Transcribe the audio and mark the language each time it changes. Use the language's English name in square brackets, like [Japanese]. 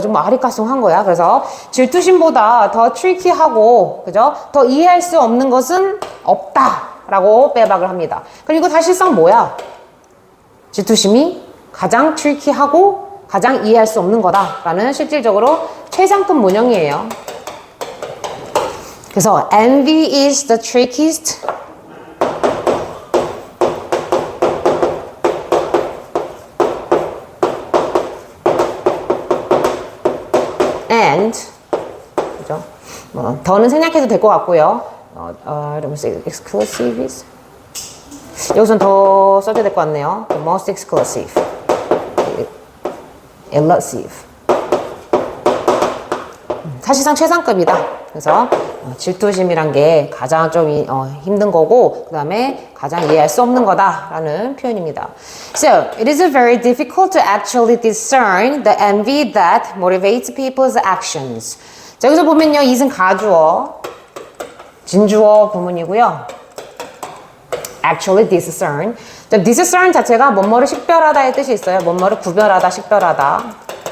[Korean] 좀 아리까송한 거야. 그래서 질투심보다 더 트리키하고, 그죠? 더 이해할 수 없는 것은 없다라고 빼박을 합니다. 그럼 이거 사실상 뭐야? 질투심이 가장 트리키하고 가장 이해할 수 없는 거다라는 실질적으로 최상급 문형이에요. 그래서 [English] envy is the trickiest. [Korean] And, 그죠? 뭐, 더는 생략해도 될 것 같고요. 이러면 [English] exclusive is. [Korean] 여기선 더 써줘야 될 것 같네요. [English] The most exclusive. elusive. [Korean] 사실상 최상급이다. 그래서 질투심이란 게 가장 좀 힘든 거고, 그 다음에 가장 이해할 수 없는 거다라는 표현입니다. [English] So, it is very difficult to actually discern the envy that motivates people's actions. [Korean] 자, 여기서 보면요, 이승 가주어, 진주어 부문이고요. [English] Actually discern. [Korean] discern 자체가 뭐뭐를 식별하다의 뜻이 있어요. 뭐뭐를 구별하다, 식별하다.